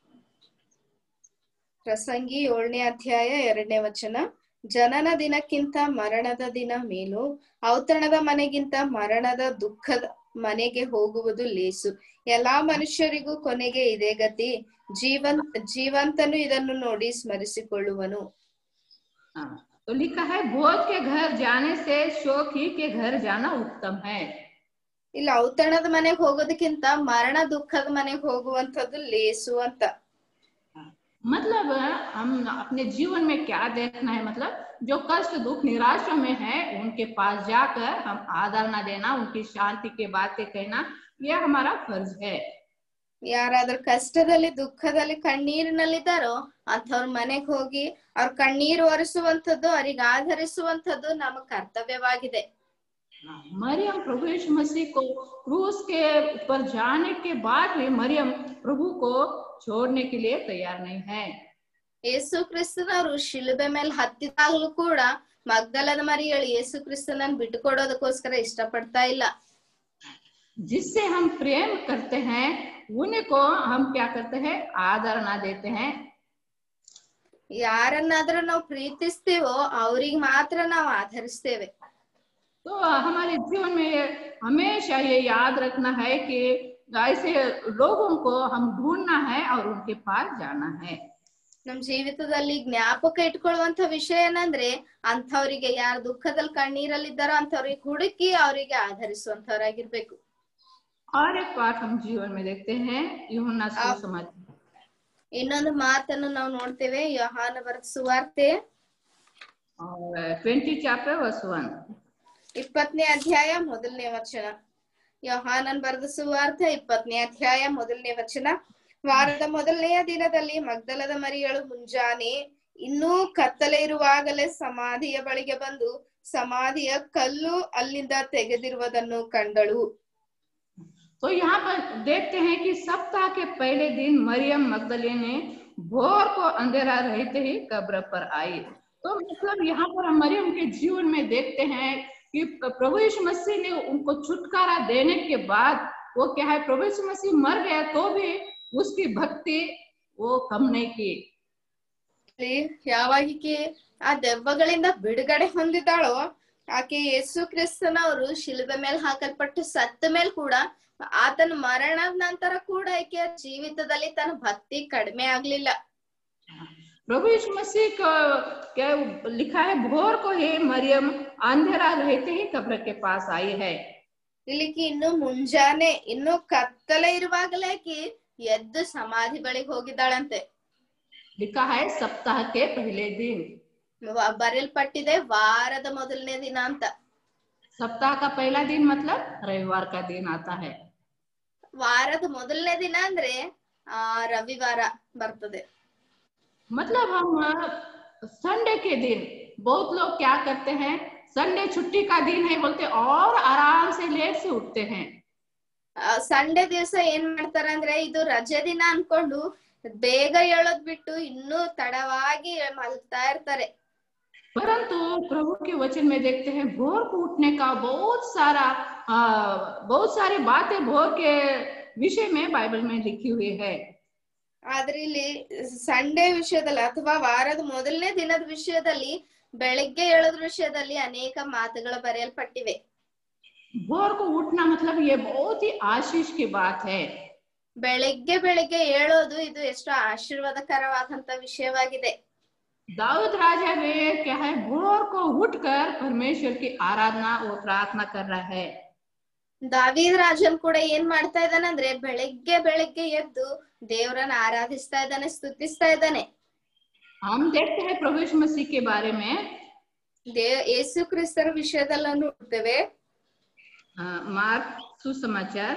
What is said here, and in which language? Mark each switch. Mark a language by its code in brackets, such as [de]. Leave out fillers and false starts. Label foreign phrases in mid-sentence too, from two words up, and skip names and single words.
[kn] ಪ್ರಸಂಗಿ 7ನೇ ಅಧ್ಯಾಯ 2ನೇ ವಚನ. ಜನನ ದಿನಕ್ಕಿಂತ ಮರಣದ ದಿನ ಮೇಲು, ಔತಣದ ಮನೆಗಿಂತ ಮರಣದ ದುಃಖದ ಮನೆಗೆ ಹೋಗುವುದು ಲೇಸು. ಎಲ್ಲಾ ಮನುಷ್ಯರಿಗೂ ಕೊನೆಗೆ ಇದೇ ಗತಿ. ಜೀವಂತನು ಇದನ್ನು ನೋಡಿ ಸ್ಮರಿಸಿಕೊಳ್ಳುವನು. [hi] तो लिखा है, भोज के घर जाने से शोकी के घर जाना उत्तम है. [kn] ಇಲ್ಲ, ಔತಣದ ಮನೆಗೆ ಹೋಗೋದಕ್ಕಿಂತ ಮರಣ ದುಃಖದ ಮನೆಗೆ ಹೋಗುವಂತದ್ದು ಲೇಸು ಅಂತ. [hi] मतलब हम अपने जीवन में क्या देखना है, मतलब जो कष्ट, दुख, निराशा में है, उनके पास जाकर हम आदर न देना, उनकी शांति के बातें कहना, यह हमारा फर्ज है. [kn] ಯಾರಾದ್ರೂ ಕಷ್ಟದಲ್ಲಿ, ದುಃಖದಲ್ಲಿ, ಕಣ್ಣೀರಿನಲ್ಲಿದ್ದಾರೋ ಅಂಥವ್ರ ಮನೆಗೆ ಹೋಗಿ ಅವ್ರ ಕಣ್ಣೀರು ಒರೆಸುವಂಥದ್ದು, ಅವ್ರಿಗೆ ಆಧರಿಸುವಂಥದ್ದು ನಮ್ಮ ಕರ್ತವ್ಯವಾಗಿದೆ. [hi] मरियम प्रभु यीशु मसीह को क्रूस के ऊपर जाने के बाद भी मरियम प्रभु को छोड़ने के लिए तैयार नहीं है. [kn] ಯೇಸು ಕ್ರಿಸ್ತನವರು ಶಿಲುಬೆ ಮೇಲೆ ಹತ್ತಿದಾಗಲೂ ಕೂಡ ಮಗ್ದಲದ ಮರಿಯಳು ಯೇಸು ಕ್ರಿಸ್ತನನ್ನು ಬಿಟ್ಟುಕೊಡೋದಕ್ಕೋಸ್ಕರ ಇಷ್ಟಪಡ್ತಾ ಇಲ್ಲ. [hi] जिससे हम प्रेम करते हैं उन्हीं को हम क्या करते हैं, आदर ना देते हैं. [kn] ಯಾರನ್ನಾದ್ರೂ ನಾವು ಪ್ರೀತಿಸ್ತೇವೋ ಅವ್ರಿಗೆ ಮಾತ್ರ ನಾವು ಆಧರಿಸ್ತೇವೆ. [hi] तो हमारे जीवन में हमेशा ये याद रखना है कि ऐसे लोगों को हम ढूंढना है और उनके पास जाना है. [kn] ನಮ್ ಜೀವಿತದಲ್ಲಿ ಜ್ಞಾಪಕ ಇಟ್ಕೊಳ್ಳುವಂತ ವಿಷಯ ಏನಂದ್ರೆ, ಅಂಥವ್ರಿಗೆ ಯಾರು ದುಃಖದಲ್ಲಿ, ಕಣ್ಣೀರಲ್ಲಿದ್ದಾರೋ ಅಂಥವ್ರಿಗೆ ಹುಡುಕಿ ಅವರಿಗೆ ಆಧರಿಸುವಂತವರಾಗಿರ್ಬೇಕು. [hi] और एक बात हम जीवन में देखते हैं, यूहन्ना सुसमाचार. [kn] ಇನ್ನೊಂದು ಮಾತನ್ನು ನಾವು ನೋಡ್ತೇವೆ, ಯೋಹಾನ ಬರೆದ ಸುವಾರ್ತೆ [en] 20 chapter verse 1. [kn] 20ನೇ ಅಧ್ಯಾಯ 1ನೇ ವಚನ. ಯೋಹಾನನ್ ಬರೆದ ಸುವಾರ್ತೆ 20ನೇ ಅಧ್ಯಾಯ 1ನೇ ವಚನ. ವಾರದ ಮೊದಲನೆಯ ದಿನದಲ್ಲಿ ಮಗ್ದಲದ ಮರಿಯಳು ಮುಂಜಾನೆ ಇನ್ನೂ ಕತ್ತಲೆ ಇರುವಾಗಲೇ ಸಮಾಧಿಯ ಬಳಿಗೆ ಬಂದು ಸಮಾಧಿಯ ಕಲ್ಲು ಅಲ್ಲಿಂದ ತೆಗೆದಿರುವುದನ್ನು ಕಂಡಳು. [hi] तो यहाँ पर देखते हैं कि सप्ताह के पहले दिन मरियम मगदलिनी भोर को अंधेरा रहते ही कब्र पर आई। तो मतलब यहाँ पर हम मरियम के जीवन में देखते हैं कि प्रभु यीशु मसीह ने उनको छुटकारा देने के बाद वो क्या है, प्रभु यीशु मसीह मर गया तो भी उसकी भक्ति वो कम नहीं की। [kn] ಯಾವಾಗೀಕೆ ಆ ದೆವ್ವಗಳಿಂದ ಬಿಡುಗಡೆ ಹೊಂದಿದ್ದಾಳೋ ಆಕೆ ಯೇಸು ಕ್ರಿಸ್ತನವರು ಶಿಲುಬೆ ಮೇಲೆ ಹಾಕಲ್ಪಟ್ಟು ಸತ್ತ ಮೇಲೆ ಕೂಡ ಆತನ ಮರಣದ ನಂತರ ಕೂಡ ಆಕೆಯ ಜೀವಿತದಲ್ಲಿ ತನ್ನ ಭಕ್ತಿ ಕಡಿಮೆ ಆಗ್ಲಿಲ್ಲ. [hi] प्रभु यीशु मसीह का क्या लिखा है, भोर को ही मरियम अंधेरा रहते ही कब्र के पास आई है। [kn] ಇಲ್ಲಿಗೆ ಇನ್ನು ಮುಂಜಾನೆ ಇನ್ನು ಕತ್ತಲೆ ಇರುವಾಗಲೇ ಆಕೆ ಎದ್ದು ಸಮಾಧಿ ಬಳಿಗೆ ಹೋಗಿದ್ದಾಳಂತೆ. [hi] लिखा है सप्ताह के पहले दिन, [kn] ಬರೆಯಲ್ಪಟ್ಟಿದೆ ವಾರದ ಮೊದಲನೇ ದಿನ ಅಂತ. [hi] सप्ताह का पहला दिन मतलब रविवार का दिन आता है। [kn] ವಾರದ ಮೊದಲನೇ ದಿನ ಅಂದ್ರೆ ರವಿವಾರ ಬರ್ತದೆ. [hi] मतलब हम संडे के दिन, बहुत लोग क्या करते हैं, संडे छुट्टी का दिन है बोलते और आराम से लेट से उठते हैं। [kn] ಸಂಡೇ ದಿವಸ ಏನ್ ಮಾಡ್ತಾರ ಅಂದ್ರೆ ಇದು ರಜೆ ದಿನ ಅನ್ಕೊಂಡು ಬೇಗ ಹೇಳೋದ್ ಬಿಟ್ಟು ಇನ್ನೂ ತಡವಾಗಿ ಮಲ್ತಾ ಇರ್ತಾರೆ. [hi] परंतु प्रभु के वचन में देखते हैं भोर को उठने का बहुत सारी बातें भोर के विषय में बाइबल में लिखी हुई है। [kn] ಆದ್ರೆ ಇಲ್ಲಿ ಸಂಡೇ ವಿಷಯದಲ್ಲಿ ಅಥವಾ ವಾರದ ಮೊದಲನೇ ದಿನದ ವಿಷಯದಲ್ಲಿ ಬೆಳಿಗ್ಗೆ ಹೇಳೋದ್ರ ವಿಷಯದಲ್ಲಿ ಅನೇಕ ಮಾತುಗಳು ಬರೆಯಲ್ಪಟ್ಟಿವೆ. [hi] भोर को उठना मतलब ये बहुत ही आशीष की बात है। [kn] ಬೆಳಿಗ್ಗೆ ಹೇಳೋದು ಇದು ಎಷ್ಟು ಆಶೀರ್ವಾದಕರವಾದಂತ ವಿಷಯವಾಗಿದೆ. [hi] दाऊद राजा भी क्या है, भोर को उठकर परमेश्वर की आराधना और प्रार्थना कर रहा है। [kn] ದಾವೀದ್ ರಾಜನ್ ಕೂಡ ಏನ್ ಮಾಡ್ತಾ ಇದ್ದಾನೆ ಅಂದ್ರೆ ಬೆಳಿಗ್ಗೆ ಎದ್ದು ದೇವರನ್ನ ಆರಾಧಿಸ್ತಾ ಇದ್ದಾನೆ, ಸ್ತುತಿಸ್ತಾ ಇದ್ದಾನೆ. [hi] हम देखते हैं प्रभु यीशु मसीह के बारे में, [kn] ಯೇಸು ಕ್ರಿಸ್ತರ ವಿಷಯದಲ್ಲಿ ನೋಡ್ತೇವೆ. [hi] मार्क सुसमाचार